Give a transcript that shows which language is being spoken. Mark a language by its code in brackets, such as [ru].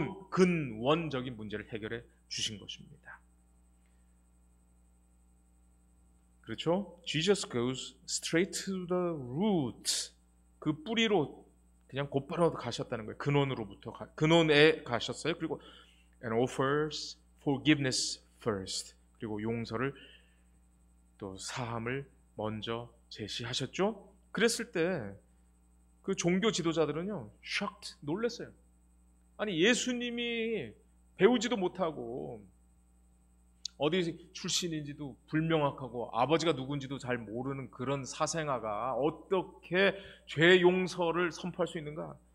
[ko] 근원적인 문제를 해결해 주신 것입니다. 그렇죠? [en] Jesus goes straight to the root. [ko] 그 뿌리로 그냥 곧바로 가셨다는 거예요. 근원에 가셨어요. 그리고 [en] and offers forgiveness first. [ko] 그리고 용서를 또 사함을 먼저 제시하셨죠. 그랬을 때 그 종교 지도자들은요, shocked, 놀랐어요. 아니 예수님이 배우지도 못하고 어디 출신인지도 불명확하고 아버지가 누군지도 잘 모르는 그런 사생아가 어떻게 죄 용서를 선포할 수 있는가?